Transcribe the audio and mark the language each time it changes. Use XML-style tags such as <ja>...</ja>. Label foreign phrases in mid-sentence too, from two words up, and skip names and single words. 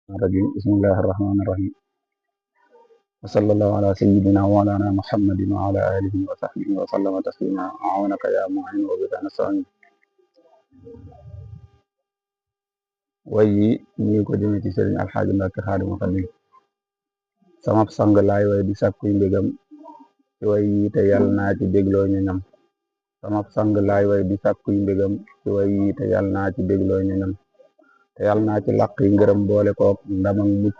<ar>الرجيم بسم الله الرحمن الرحيم وصلى الله على سيدنا ومولانا محمد وعلى آله وصحبه وسلم تسليما أعونك يا معين وبك نستعين</ar> <wo>way ñi ko jëme ci Serigne Alxaaji Mbàkke Xaadimu Xaadim samab sang laay way di sàkkuy mbégam ci way yi te yàlla naa ci dégloo ñoñam samab sang laay way di sàkkuy mbégam ci way yi te yàlla naa ci dégloo ñoñam te yàlla naa ci làq yi ngërëm boole kook ndam ak mucc</wo>